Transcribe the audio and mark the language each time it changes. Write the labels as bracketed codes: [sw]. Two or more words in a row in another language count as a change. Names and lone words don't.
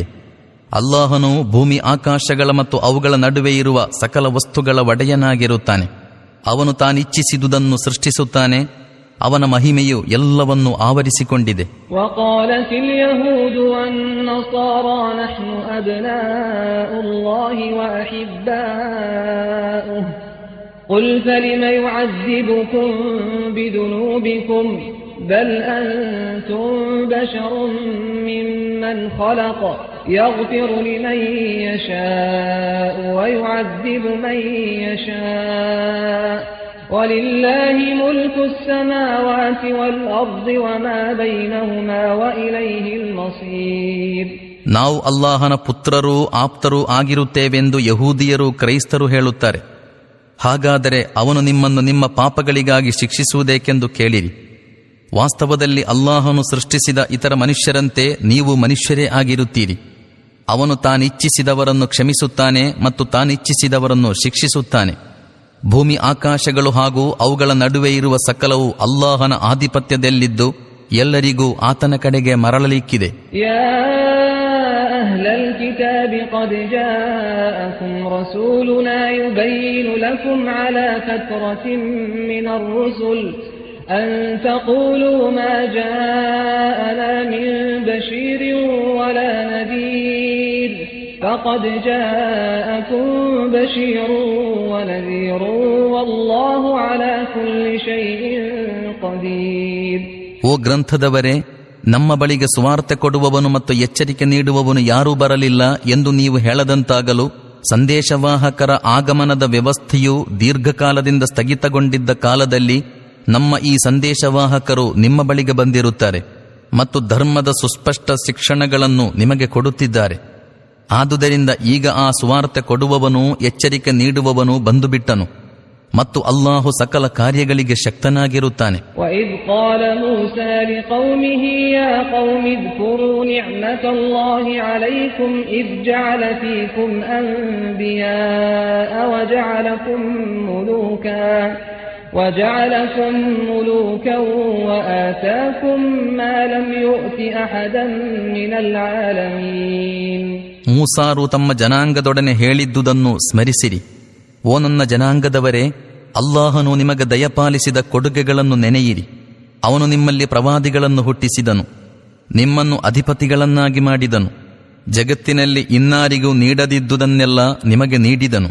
[kn] ಅಲ್ಲಾಹನು ಭೂಮಿ ಆಕಾಶಗಳ ಮತ್ತು ಅವುಗಳ ನಡುವೆ ಇರುವ ಸಕಲ ವಸ್ತುಗಳ ಒಡೆಯನಾಗಿರುತ್ತಾನೆ. ಅವನು ತಾನಿಚ್ಛಿಸಿದುದನ್ನು ಸೃಷ್ಟಿಸುತ್ತಾನೆ. ಅವನ ಮಹಿಮೆಯು ಎಲ್ಲವನ್ನೂ ಆವರಿಸಿಕೊಂಡಿದೆ. [ar] وقالت اليهود والنصارى نحن أبناء الله وأحباؤه قل فلم يعذبكم بذنوبكم بل أنتم بشر ممن خلق يغفر لمن يشاء ويعذب من يشاء وَلِلَّهِ مُلْكُ السَّمَاوَاتِ وَالْأَرْضِ وَمَا بَيْنَهُمَا وَإِلَيْهِ الْمَصِيرُ. [kn] ನಾವು ಅಲ್ಲಾಹನ ಪುತ್ರರೂ ಆಪ್ತರೂ ಆಗಿರುತ್ತೇವೆಂದು ಯಹೂದಿಯರು ಕ್ರೈಸ್ತರು ಹೇಳುತ್ತಾರೆ. ಹಾಗಾದರೆ ಅವನು ನಿಮ್ಮನ್ನು ನಿಮ್ಮ ಪಾಪಗಳಿಗಾಗಿ ಶಿಕ್ಷಿಸುವುದೇಕೆಂದು ಕೇಳಿರಿ. ವಾಸ್ತವದಲ್ಲಿ ಅಲ್ಲಾಹನು ಸೃಷ್ಟಿಸಿದ ಇತರ ಮನುಷ್ಯರಂತೆ ನೀವು ಮನುಷ್ಯರೇ ಆಗಿರುತ್ತೀರಿ. ಅವನು ತಾನಿಚ್ಛಿಸಿದವರನ್ನು ಕ್ಷಮಿಸುತ್ತಾನೆ ಮತ್ತು ತಾನಿಚ್ಛಿಸಿದವರನ್ನು ಶಿಕ್ಷಿಸುತ್ತಾನೆ. ಭೂಮಿ ಆಕಾಶಗಳು ಹಾಗೂ ಅವುಗಳ ನಡುವೆ ಇರುವ ಸಕಲವು ಅಲ್ಲಾಹನ ಆಧಿಪತ್ಯದಲ್ಲಿದ್ದು ಎಲ್ಲರಿಗೂ ಆತನ ಕಡೆಗೆ ಮರಳಲಿಕ್ಕಿದೆ. [ar] يا أهل الكتاب قد جاءكم رسولنا يبين لكم على فترة من الرسل أن تقولوا ما جاءنا من بشير ولا نذير فقد جاءكم بشير ونذير والله على كل شيء قدير. [kn] ಓ ಗ್ರಂಥದವರೇ, ನಮ್ಮ ಬಳಿಗೆ ಸುವಾರ್ತೆ ಕೊಡುವವನು ಮತ್ತು ಎಚ್ಚರಿಕೆ ನೀಡುವವನು ಯಾರೂ ಬರಲಿಲ್ಲ ಎಂದು ನೀವು ಹೇಳದಂತಾಗಲು ಸಂದೇಶವಾಹಕರ ಆಗಮನದ ವ್ಯವಸ್ಥೆಯು ದೀರ್ಘಕಾಲದಿಂದ ಸ್ಥಗಿತಗೊಂಡಿದ್ದ ಕಾಲದಲ್ಲಿ ನಮ್ಮ ಈ ಸಂದೇಶವಾಹಕರು ನಿಮ್ಮ ಬಳಿಗೆ ಬಂದಿರುತ್ತಾರೆ ಮತ್ತು ಧರ್ಮದ ಸುಸ್ಪಷ್ಟ ಶಿಕ್ಷಣಗಳನ್ನು ನಿಮಗೆ ಕೊಡುತ್ತಿದ್ದಾರೆ. ಆದುದರಿಂದ ಈಗ ಆ ಸುವಾರ್ತೆ ಕೊಡುವವನು ಎಚ್ಚರಿಕೆ ನೀಡುವವನು ಬಂದು ಬಿಟ್ಟನು ಮತ್ತು ಅಲ್ಲಾಹು ಸಕಲ ಕಾರ್ಯಗಳಿಗೆ ಶಕ್ತನಾಗಿರುತ್ತಾನೆ. [ar] وَإِذْ قَالَ مُوسَى لِقَوْمِهِ يَا قَوْمِ اذْكُرُوا نِعْمَةَ اللَّهِ عَلَيْكُمْ إِذْ جَعَلَ فِيكُمْ أَنْبِيَاءَ وَجَعَلَكُمْ مُلُوكًا وَآتَاكُمْ مَا لَمْ يُؤْتِ أَحَدًا مِنَ الْعَالَمِينَ. [kn] ಮೂಸಾರು ತಮ್ಮ ಜನಾಂಗದೊಡನೆ ಹೇಳಿದ್ದುದನ್ನು ಸ್ಮರಿಸಿರಿ. ಓ ನನ್ನ ಜನಾಂಗದವರೇ, ಅಲ್ಲಾಹನು ನಿಮಗೆ ದಯಪಾಲಿಸಿದ ಕೊಡುಗೆಗಳನ್ನು ನೆನೆಯಿರಿ. ಅವನು ನಿಮ್ಮಲ್ಲಿ ಪ್ರವಾದಿಗಳನ್ನು ಹುಟ್ಟಿಸಿದನು, ನಿಮ್ಮನ್ನು ಅಧಿಪತಿಗಳನ್ನಾಗಿ ಮಾಡಿದನು, ಜಗತ್ತಿನಲ್ಲಿ ಇನ್ನಾರಿಗೂ ನೀಡದಿದ್ದುದನ್ನೆಲ್ಲ ನಿಮಗೆ ನೀಡಿದನು.